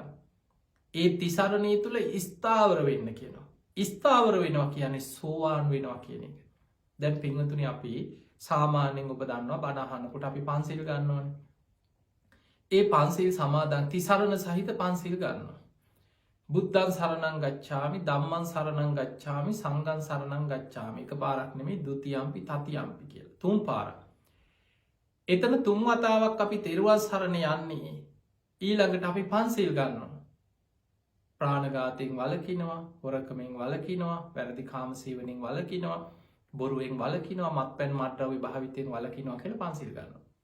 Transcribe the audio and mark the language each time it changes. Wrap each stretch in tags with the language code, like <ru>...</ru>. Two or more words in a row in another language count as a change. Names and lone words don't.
<si>ඒ තිසරණේ තුල ස්ථාවර වෙන්න කියනවා. ස්ථාවර වෙනවා කියන්නේ සෝවාන් වෙනවා කියන එක. දැන් පින්වතුනි අපි සාමාන්‍යයෙන් ඔබ දන්නවා බණ අහනකොට අපි පන්සිල් ගන්නවනේ. ඒ පන්සිල් සමාදන් තිසරණ සහිත පන්සිල් ගන්නවා.</si> <pi>බුද්ධං සරණං ගච්ඡාමි, ධම්මං සරණං ගච්ඡාමි, සංඝං සරණං ගච්ඡාමි.</pi> <si>එක පාරක් නෙමෙයි</si> <pi>ද්විතියම්පි තතියම්පි</pi> <si>කියලා. තුන් පාරක්. එතන තුන් වතාවක් අපි තෙරුවන් සරණ යන්නේ. ඊළඟට අපි පන්සිල් ගන්නවා. ප්‍රාණඝාතයෙන් වළකිනවා, හොරකමෙන් වළකිනවා, වැරදි කාම සේවනයෙන් වළකිනවා, බොරුවෙන් වළකිනවා, මත්පැන් මත්ද්‍රව්‍ය භාවිතයෙන් වළකිනවා කියලා පන්සිල් ගන්නවා.</si>